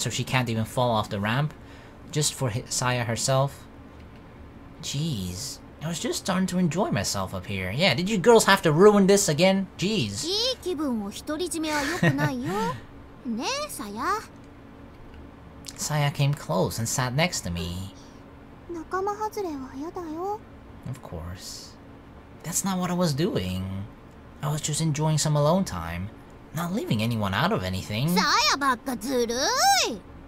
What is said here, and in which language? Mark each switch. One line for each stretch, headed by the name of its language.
English: So she can't even fall off the ramp. Just for Saya herself. Jeez. I was just starting to enjoy myself up here. Yeah, did you girls have to ruin this again? Jeez.
Japanese: いい気分を独り占めは良くないよ。ねえ、さや。
English: Saya came close and sat next to me.
Japanese: 仲間外れは嫌だよ。
English: Of course. That's not what I was doing. I was just enjoying some alone time. Not leaving anyone out of anything.
Japanese: さやばっかずるい。